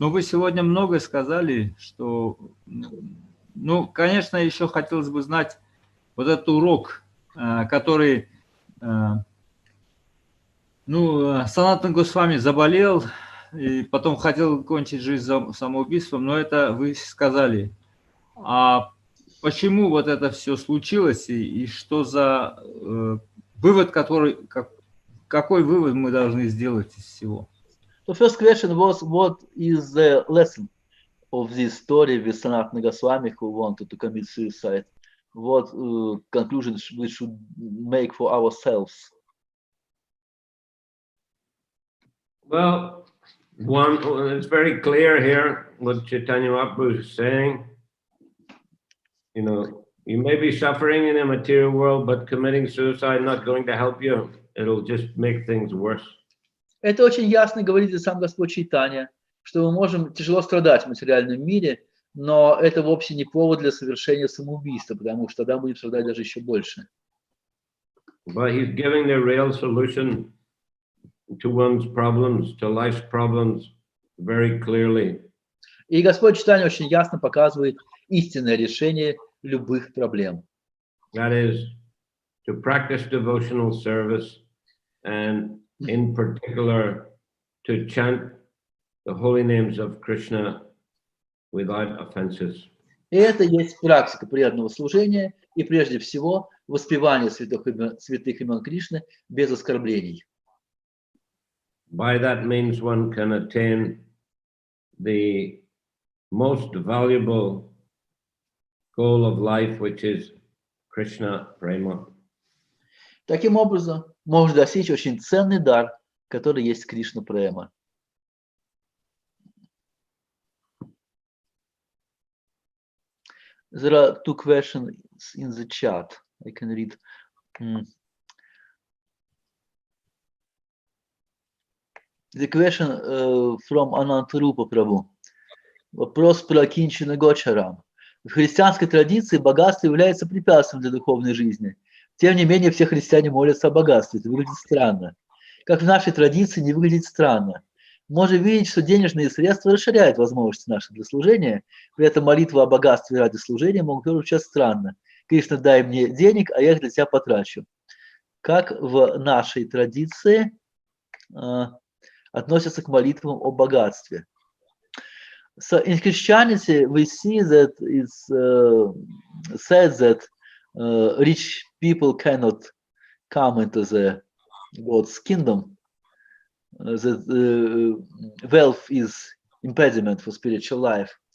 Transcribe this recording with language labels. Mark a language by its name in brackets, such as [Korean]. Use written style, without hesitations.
[Russian] Но вы сегодня многое сказали, что, ну, конечно, еще хотелось бы знать вот этот урок, который, ну, Санатана Госвами заболел, и потом хотел кончить жизнь самоубийством, но это вы сказали. А почему вот это все случилось, и что за вывод, какой вывод мы должны сделать из всего? [English] The first question was, what is the lesson of this story with Sanatana Goswami who wanted to commit suicide? What conclusions we should make for ourselves? Well, one, it's very clear here what Chaitanya Mahaprabhu is saying. You know, you may be suffering in a material world, but committing suicide not going to help you. It'll just make things worse. [Russian] Это очень ясно говорит и сам Господь Чайтанья, что мы можем тяжело страдать в материальном мире, но это вовсе не повод для совершения самоубийства, потому что тогда будем страдать даже еще больше. [English] But he's giving the real solution to one's problems, to life's problems, very clearly. [Russian] И Господь Чайтанья очень ясно показывает истинное решение любых проблем. [English] That is, to practice devotional service, and in particular, to chant the holy names of Krishna without offenses. [Russian] И это есть практика преданного служения, и прежде всего воспевание святых имен Кришны без оскорблений. [English] By that means one can attain the most valuable goal of life, which is Krishna Prema. [Russian] Таким образом, можно достичь очень ценный дар, который есть Кришна Према. [English] There are two questions in the chat. I can read. The question from Anantarupa Prabhu. [Russian] Вопрос про Кинчина Гочарам. В христианской традиции богатство является препятствием для духовной жизни. Тем не менее, все христиане молятся о богатстве. Это выглядит странно. Как в нашей традиции не выглядит странно. Можно видеть, что денежные средства расширяют возможности наши для служения. При этом молитва о богатстве ради служения могут звучать странно. Кришна, дай мне денег, а я их для тебя потрачу. Как в нашей традиции относятся к молитвам о богатстве? [English] So in Christianity, we see that it's said that rich people cannot come into the God's kingdom. That wealth is impediment for spiritual life.